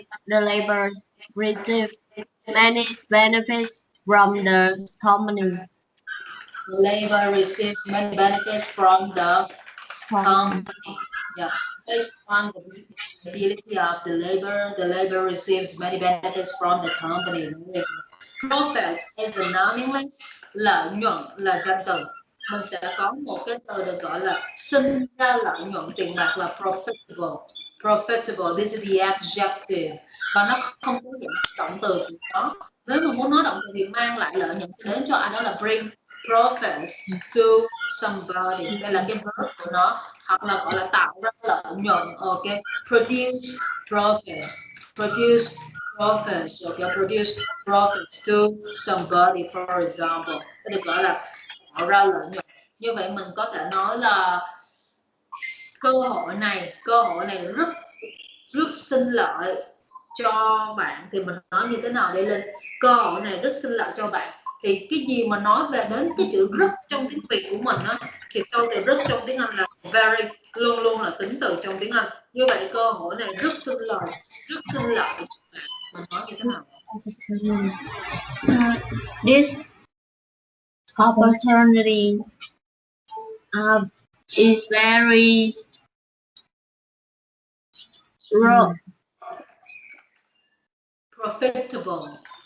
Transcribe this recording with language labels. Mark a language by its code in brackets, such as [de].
[en] The labor receive many benefits from the company. Labor receives many benefits from the company. Yeah, based on the ability of the labor receives many benefits from the company. Profit is the noun English, [vi] lợi nhuận là danh từ. Mình sẽ có một cái từ được gọi là sinh ra lợi nhuận tiền bạc là profitable. [en] Profitable, this is the adjective. [vi] Và nó không có dạng động từ của nó. Nếu mà muốn nói động từ thì mang lại lợi nhuận đến cho ai đó là [en] bring profits to somebody. [vi] Đây là cái verb của nó, hoặc là gọi là tạo ra lợi nhuận. [en] Ok, produce profits, produce profits. Ok, produce profits to somebody, for example. [vi] Đây được gọi là tạo ra lợi nhuận. Như vậy mình có thể nói là cơ hội này rất rất sinh lợi cho bạn, thì mình nói như thế nào để lên cơ hội này rất sinh lợi cho bạn, thì cái gì mà nói về đến cái chữ rất trong tiếng Việt của mình á, thì sau từ rất trong tiếng Anh là very, luôn luôn là tính từ trong tiếng Anh. Như vậy cơ hội này rất sinh lợi cho bạn, mình nói như thế nào? [en] This opportunity is very Profitable.